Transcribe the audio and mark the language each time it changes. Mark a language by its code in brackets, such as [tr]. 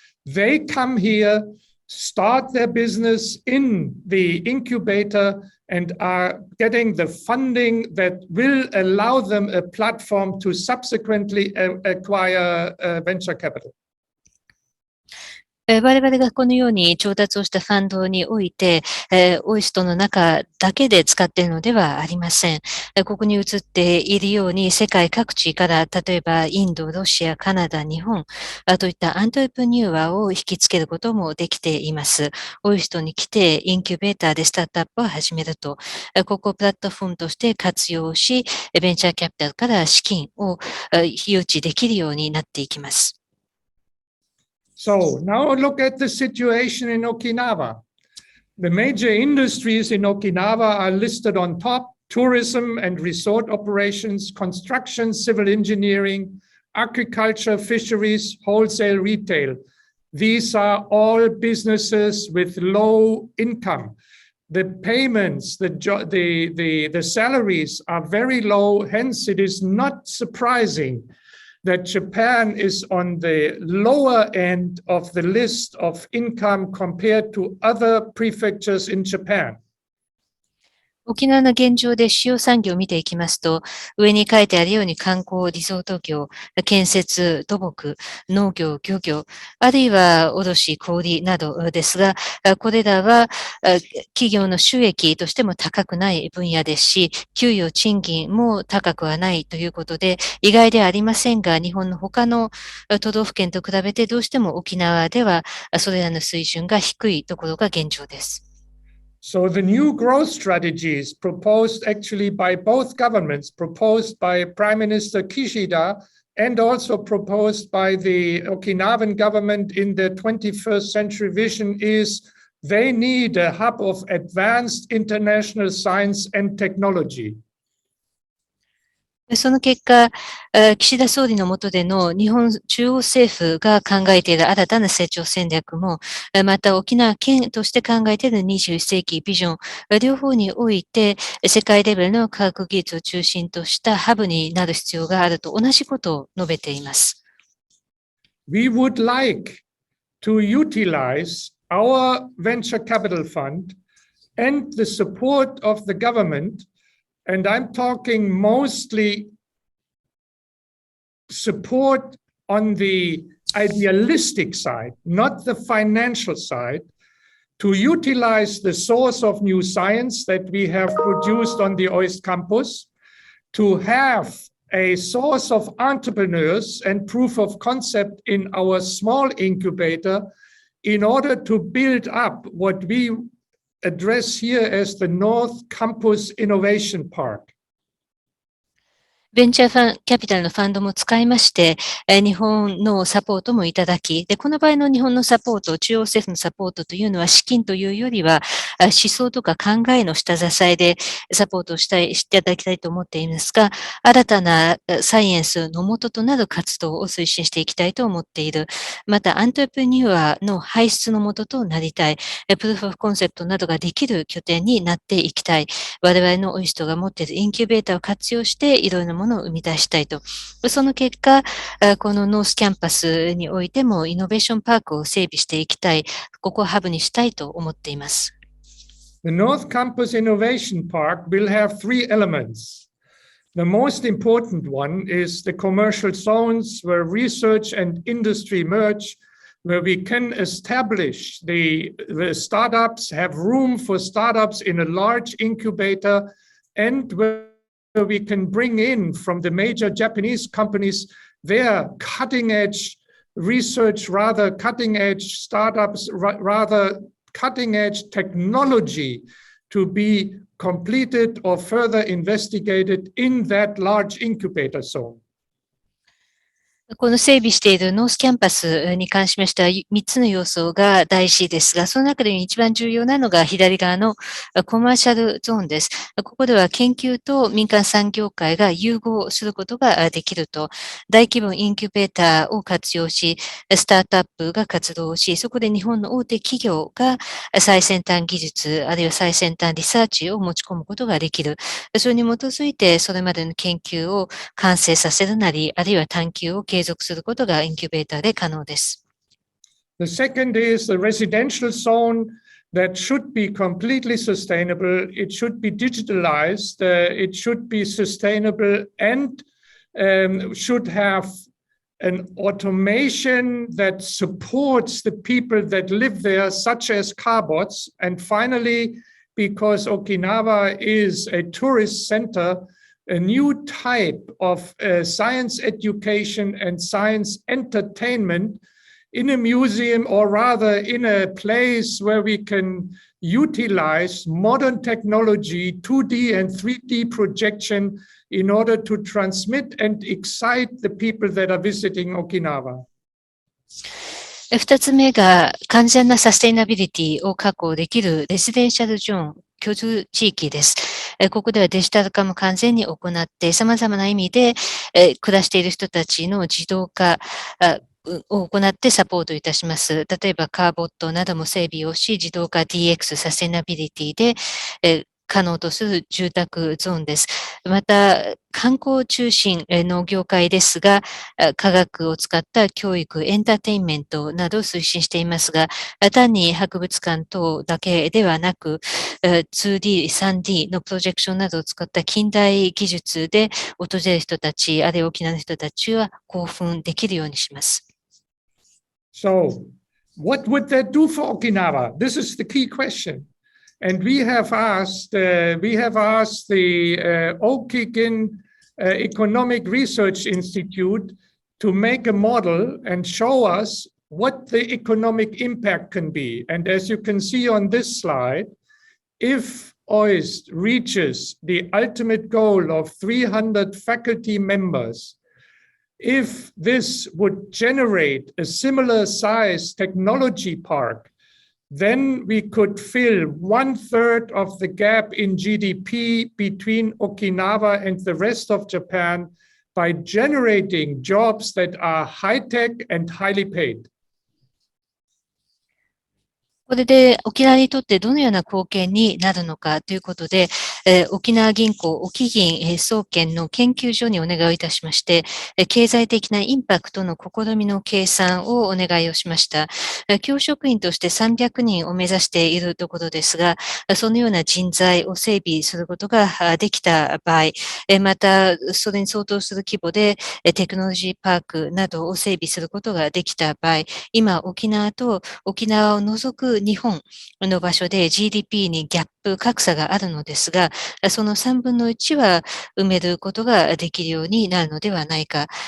[en] They come here, start their business in the incubator, and are getting the funding that will allow them a platform to subsequently acquire venture capital. [ja] 我々がこのように調達をしたファンドにおいて、オイストの中だけで使っているのではありません。ここに映っているように世界各地から、例えばインド、ロシア、カナダ、日本といったアントレプニュアを引きつけることもできています。オイストに来てインキュベーターでスタートアップを始めると、ここをプラットフォームとして活用し、ベンチャーキャピタルから資金を誘致できるようになっていきます。 [en] So now look at the situation in Okinawa. The major industries in Okinawa are listed on top: tourism and resort operations, construction, civil engineering, agriculture, fisheries, wholesale, retail. These are all businesses with low income. The payments, the salaries are very low. Hence, it is not surprising that Japan is on the lower end of the list of income compared to other prefectures in Japan. [ja] 沖縄の現状で主要産業を見ていきますと、上に書いてあるように観光、リゾート業、建設、土木、農業、漁業、あるいは卸、小売などですが、これらは企業の収益としても高くない分野ですし、給与、賃金も高くはないということで、意外ではありませんが、日本の他の都道府県と比べてどうしても沖縄ではそれらの水準が低いところが現状です。 [en] So the new growth strategies proposed actually by both governments, proposed by Prime Minister Kishida and also proposed by the Okinawan government in the 21st century vision is they need a hub of advanced international science and technology. [ja] その結果、岸田総理の下での日本中央政府が考えている新たな成長戦略も、また沖縄県として考えている21世紀ビジョン、両方において世界レベルの科学技術を中心としたハブになる必要があると同じことを述べています。 [en] We would like to utilize our venture capital fund and the support of the government.And I'm talking mostly support on the idealistic side, not the financial side, to utilize the source of new science that we have produced on the Oist campus, to have a source of entrepreneurs and proof of concept in our small incubator in order to build up what we address here as the North Campus Innovation Park. [ja] ベンチャーキャピタルのファンドも使いまして、日本のサポートもいただき、で、この場合の日本のサポート、中央政府のサポートというのは資金というよりは、思想とか考えの下支えでサポートをしていただきたいと思っていますが、新たなサイエンスの元となる活動を推進していきたいと思っている。また、アントレプニュアの輩出の元となりたい。プルーフオブコンセプトなどができる拠点になっていきたい。我々のオイストが持っているインキュベーターを活用して、いろいろなものを生み出したいと。その結果、このノースキャンパスにおいてもイノベーションパークを整備していきたい。ここをハブにしたいと思っています。 [en] The North Campus Innovation Park will have three elements. The most important one is the commercial zones where research and industry merge, where we can establish the startups, have room for startups in a large incubator, and where we can bring in from the major Japanese companies their cutting edge research, rather cutting edge startups, rather cutting edge technology to be completed or further investigated in that large incubator zone. [ja] この整備しているノースキャンパスに関しましては3つの要素が大事ですが、その中で一番重要なのが左側のコマーシャルゾーンです。ここでは研究と民間産業界が融合することができると、大規模インキュベーターを活用し、スタートアップが活動し、そこで日本の大手企業が最先端技術、あるいは最先端リサーチを持ち込むことができる。それに基づいて、それまでの研究を完成させるなり、あるいは探究を継続することがインキュベーターで可能です。 [en] The second is the residential zone that should be completely sustainable. It should be digitalized. It should be sustainable and should have an automation that supports the people that live there, such as car bots. And finally, because Okinawa is a tourist center, a new type of science education and science entertainment in a museum, or rather in a place where we can utilize modern technology, 2D and 3D projection in order to transmit and excite the people that are visiting Okinawa. [ja] 2つ目が完全なサステイナビリティを確保できるレジデンシャルゾーン、居住地域です。ここではデジタル化も完全に行って、様々な意味で暮らしている人たちの自動化を行ってサポートいたします。例えばカーボットなども整備をし、自動化 DX サステナビリティで可能とする住宅ゾーンです。また観光中心の業界ですが、科学を使った教育、エンターテインメントなどを推進していますが、単に博物館等だけではなく、2D、3D のプロジェクションなどを使った近代技術で訪れる人たち、あるいは沖縄の人たちは興奮できるようにします。 [en] So, what would that do for Okinawa? This is the key question. And we have asked the Okikin Economic Research Institute to make a model and show us what the economic impact can be. And as you can see on this slide, if OIST reaches the ultimate goal of 300 faculty members, if this would generate a similar size technology park, then we could fill 1/3 of the gap in GDP between Okinawa and the rest of Japan by generating jobs that are high-tech and highly paid. [ja] これで沖縄にとってどのような貢献になるのかということで、沖縄銀行、沖銀総研の研究所にお願いをいたしまして、経済的なインパクトの試みの計算をお願いをしました。教職員として300人を目指しているところですが、そのような人材を整備することができた場合、またそれに相当する規模でテクノロジーパークなどを整備することができた場合、今沖縄と沖縄を除く日本の場所で GDP にギャップ、格差があるのですが、その3分の1は埋めることができるようになるのではないか。